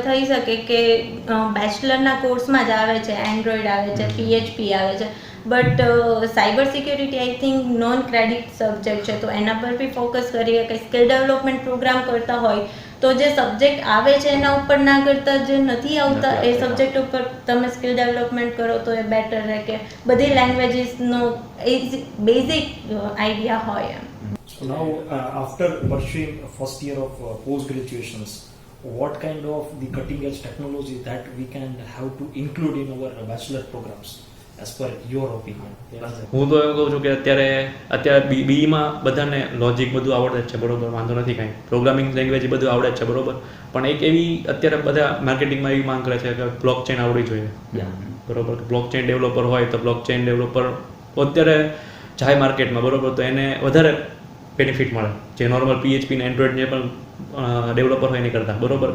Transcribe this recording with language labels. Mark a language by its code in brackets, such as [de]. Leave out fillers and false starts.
[gu] થઈ શકે કે બેચલરના કોર્સમાં જ આવે છે, એન્ડ્રોઈડ આવે છે, PHP આવે છે, but cyber security I think non credit subject છે, તો એના પર બી ફોકસ કરીએ કે સ્કિલ ડેવલપમેન્ટ પ્રોગ્રામ કરતા હોય તો જે સબ્જેક્ટ આવે છે એના ઉપર ના કરતા જે નથી આવતા એ સબ્જેક્ટ ઉપર તમે સ્કિલ ડેવલપમેન્ટ કરો તો એ બેટર રહે, કે બધી લેંગ્વેજીસનો બેઝિક આઈડિયા હોય એમ. [en] So now, after pursuing first year of post graduations, what kind of the cutting edge technology that we can have to include in our bachelor programs, as per your opinion? [gu] હું તો એમ કહું છું કે અત્યારે બીઈમાં બધાને logic બધું આવડે જ છે બરોબર, વાંધો નથી કાંઈ, પ્રોગ્રામિંગ લેંગ્વેજ બધું આવડે જ છે બરોબર, પણ એક એવી અત્યારે બધા માર્કેટિંગમાં એવી માંગ કરે છે કે બ્લોક ચેન આવડવી જોઈએ બરોબર. બ્લોક ચેન ડેવલપર હોય તો બ્લોક ચેન ડેવલપર અત્યારે જાય માર્કેટમાં બરોબર, તો એને વધારે બેનિફિટ મળે જે નોર્મલ PHP ને એન્ડ્રોઈડ જે પણ ડેવલપર હોય એની કરતાં બરોબર.